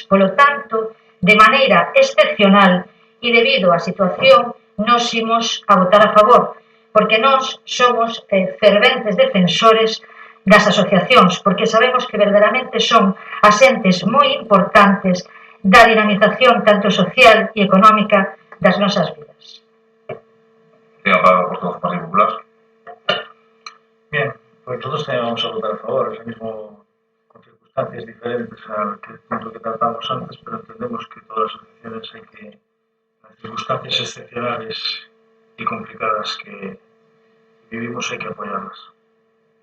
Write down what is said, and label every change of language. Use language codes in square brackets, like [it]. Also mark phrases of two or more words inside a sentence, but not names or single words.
[gl] Polo tanto, de maneira excepcional e debido á situación, nos imos a votar a favor, porque nós somos ferventes defensores das asociacións, porque sabemos que verdadeiramente son asentes moi importantes da dinamización tanto social e económica das nosas vidas. Ten a palabra por todo o Partido Popular. [es] Bien, pues nosotros también vamos a votar a favor, es el mismo con circunstancias diferentes al punto que tratamos antes, pero entendemos que todas las asociaciones hay que, en las circunstancias excepcionales y complicadas que vivimos, hay que apoyarlas.